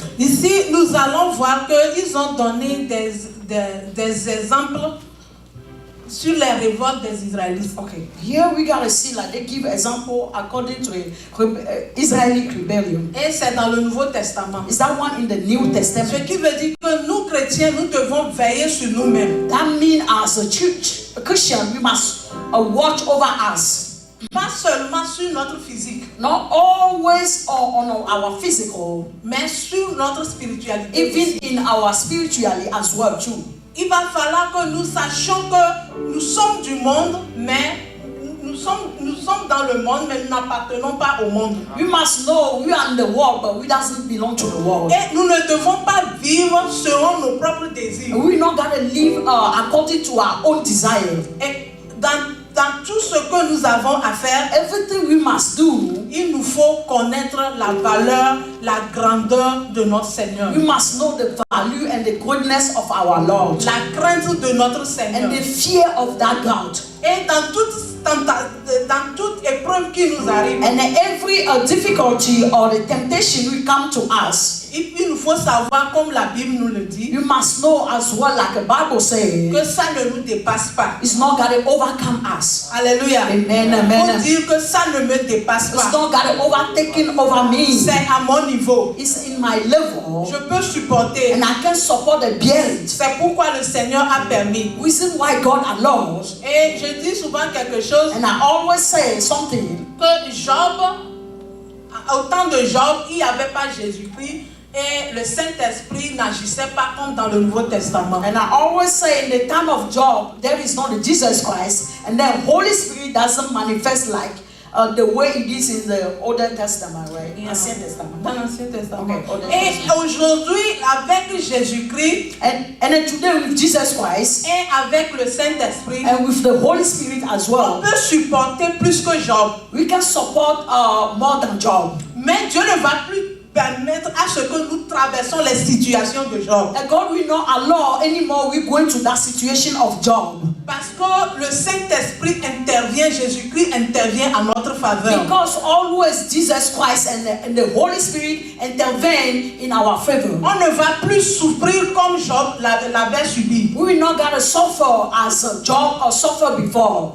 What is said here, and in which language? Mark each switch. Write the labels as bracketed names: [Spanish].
[French] Ici, nous allons voir qu'ils ont donné des exemples sur les révoltes des Israélites. [English] Okay, here we gotta see like they give example according to Israeli rebellion. [French] Et c'est dans le Nouveau Testament. [English] Is that one in the New [French] Ce [English] Testament? [French] qui veut dire que nous, chrétiens, nous devons veiller sur nous-mêmes. [English] That means as a church, a Christian, we must watch over us. [French] Pas seulement sur notre physique, [English] Not always on our physical, [French] mais sur notre spiritualité. [English] even in our spiritually as well too. [French] Il va falloir que nous sachions que nous sommes du monde, mais nous sommes dans le monde, mais nous n'appartenons pas au monde. [English] We must know we are in the world, but we doesn't belong to the world. [French] Et nous ne devons pas vivre selon nos propres désirs. [English] We not gotta live according to our own desire. [French] Et dans tout ce que nous avons à faire, [English] Everything we must do, [French] il nous faut connaître la valeur, la grandeur de notre Seigneur. [English] we must know the value and the greatness of our Lord [French] La crainte de notre Seigneur. [English] and the fear of that God. [French] Et dans toute épreuve qui nous arrive, [English] And every difficulty or the temptation will come to us. [French] il nous faut savoir, comme la Bible nous le dit, [English] You must know as well, like the Bible says, [French] que ça ne nous dépasse pas. [English] it's not gonna overcome us. [French] Alléluia. [English] Amen, [French] Pour [English] amen. [French] dire que ça ne me dépasse [English] It's [French] pas. [English] not gonna overtaken over me. [French] C'est à mon niveau. [English] It's in my level, [French] Je peux supporter. [English] and I can support the bear it. [French] C'est pourquoi le Seigneur a permis. [English] Reason why God allows, [French] Et je dis souvent quelque chose, [English] and I always say something. [French] que Job, au temps de Job, il n'y avait pas Jésus-Christ et le Saint-Esprit n'agissait pas comme dans le Nouveau Testament. [English] And I always say in the time of Job, there is not the Jesus Christ, and the Holy Spirit doesn't manifest like the way it is in the Old Testament, right? Yeah. Ancient Testament. [French] Dans l'Ancien Testament. [English] Okay, Old [French] Et [English] Testament. [French] aujourd'hui, avec Jésus-Christ [English] And then today with Jesus Christ [French] et avec le Saint-Esprit, [English] and with the Holy Spirit as [French] on [English] well, [French] peut supporter plus que Job. [English] we can support more than Job. [French] Mais Dieu ne va plus permettre à ce que nous traversons les situations de Job. [English] And God will not allow anymore we go into that situation of Job. [French] Parce que le Saint-Esprit intervient, Jésus-Christ intervient en notre faveur. [English] Because always Jesus Christ and the Holy Spirit intervene in our favor. [French] On ne va plus souffrir comme Job l'avait subi. [English] We will not gonna suffer as Job or suffer before.